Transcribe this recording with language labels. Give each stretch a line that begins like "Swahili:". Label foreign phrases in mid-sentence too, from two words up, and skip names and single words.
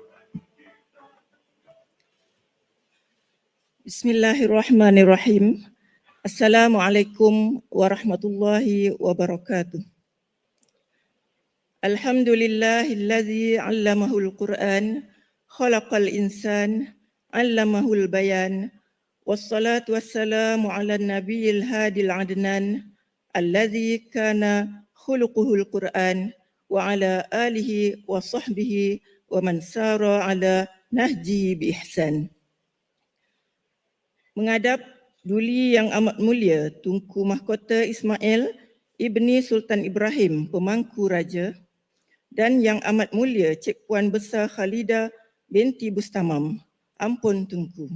Arabic: بسم الله الرحمن الرحيم. السلام عليكم ورحمة الله وبركاته. الحمد لله الذي علمه القرآن, خلق الإنسان علمه البيان. والصلاة والسلام على النبي الهادي العدنان الذي كان خلقه القرآن وعلى آله وصحبه ومن سار على نهج بإحسان.
Malay: Menghadap Duli yang amat mulia Tunku Mahkota Ismail Ibni Sultan Ibrahim Pemangku Raja dan yang amat mulia Cik Puan Besar Khalidah binti Bustamam, ampun Tunku.